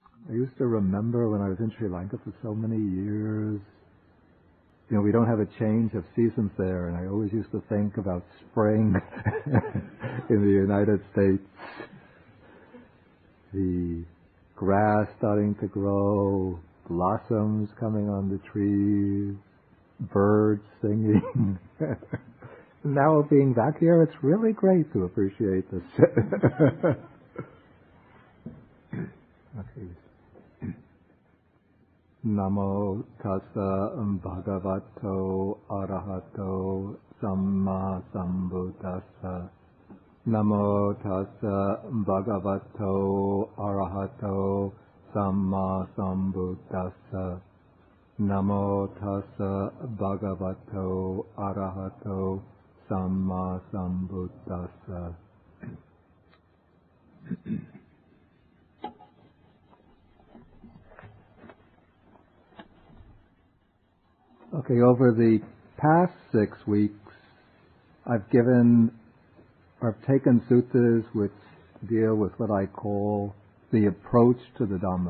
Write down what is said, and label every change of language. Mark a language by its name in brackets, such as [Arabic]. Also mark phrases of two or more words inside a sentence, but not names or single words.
[English] I used to remember when I was in Sri Lanka for so many years, we don't have a change of seasons there, and I always used to think about spring in the United States. The grass starting to grow, blossoms coming on the trees, birds singing. Now being back here, it's really great to appreciate this. Okay. [Pali] Namo tassa bhagavato arahato samma sambuddhassa. Namo tassa bhagavato arahato samma sambuddhassa. Namo tassa bhagavato arahato samma sambuddhassa. [English] Okay, over the past 6 weeks, I've taken suttas which deal with what I call the approach to the Dhamma.